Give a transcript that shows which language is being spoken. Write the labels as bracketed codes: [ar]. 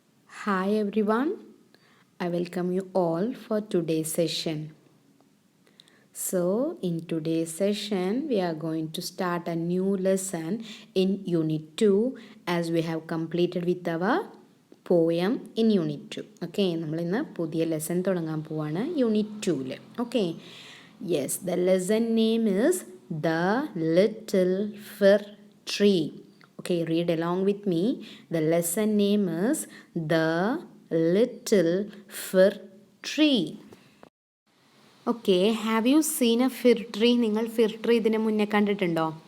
[en] Hi everyone, I welcome you all for today's session. So, in today's session, we are going to start a new lesson in Unit 2 as we have completed with our poem in Unit 2. [ml] Okay, നമ്മൾ ഇന്ന് പുതിയ lesson തുടങ്ങാൻ പോവാണ് unit 2. [en] Okay, yes, the lesson name is The Little Fir Tree. Okay, read along with me. The lesson name is The Little Fir Tree. Okay, have you seen a fir tree? [ml] നിങ്ങൾ ഫിർ tree ഇതിന് മുന്നേ കണ്ടിട്ടുണ്ടോ?